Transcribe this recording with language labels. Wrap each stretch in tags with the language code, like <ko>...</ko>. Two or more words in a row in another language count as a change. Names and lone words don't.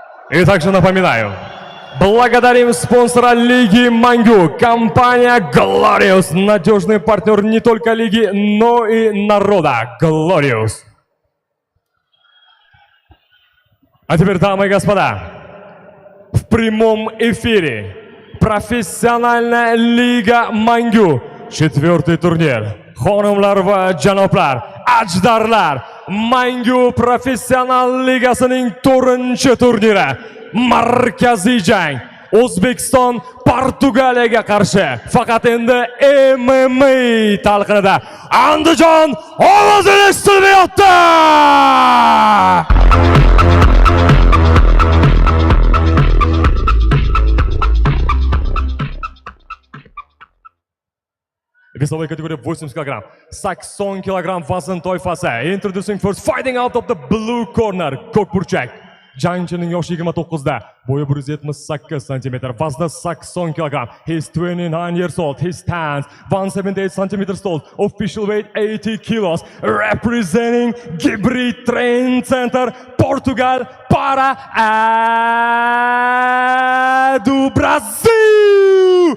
<ru>Итак же напоминаю. Благодарим спонсора Лиги Мангу, компания Glorious, надежный партнер не только Лиги, но и народа. Glorious. А теперь, дамы и господа, в прямом эфире профессиональная Лига Мангу, 4-й турнир.</ru> <uz>Xonimlar va janoblar, ajdarlar, Mangu Professional Ligasining 4-chi turniri. Markaziy jang. O'zbekiston Portugaliyaga qarshi. Faqat endi MMA talqinida Andijon ovozini eshitilmayapti.</uz> <ru>Весовая категория 80 кг,</ru> <uz>80 kg vazn toifasi.</uz> <en>Introducing first, fighting out of the blue corner,</en> <uz>ko'k burchak. Jangchining yoshi 29da, bo'yi 178 cm, vazni 80 kg.</uz> <en>He's 29 years old. He stands 178 cm tall. Official weight 80 kilos. Representing Gibri Training Center,</en> <pt>Portugal, para do Brasil.</pt>